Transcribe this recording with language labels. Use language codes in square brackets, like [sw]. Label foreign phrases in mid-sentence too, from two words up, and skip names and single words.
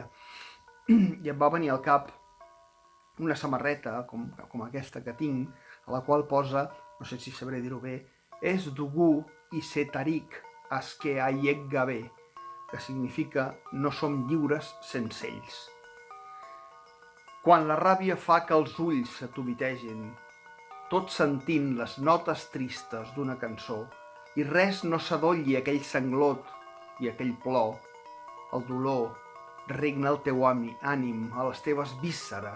[ca] I em va venir al cap una samarreta com aquesta que tinc, a la qual posa, no sé si sabré dir-ho bé, [eu] "Ez dugu izetarik aske haiek gabe", [ca] que significa "no som lliures sense ells". Quan la ràbia fa que els ulls s'atubitegin, tot sentint les notes tristes d'una cançó, i res no s'adolli aquell sanglot i aquell plor, el dolor regna el teu ànim, a les teves vísceres.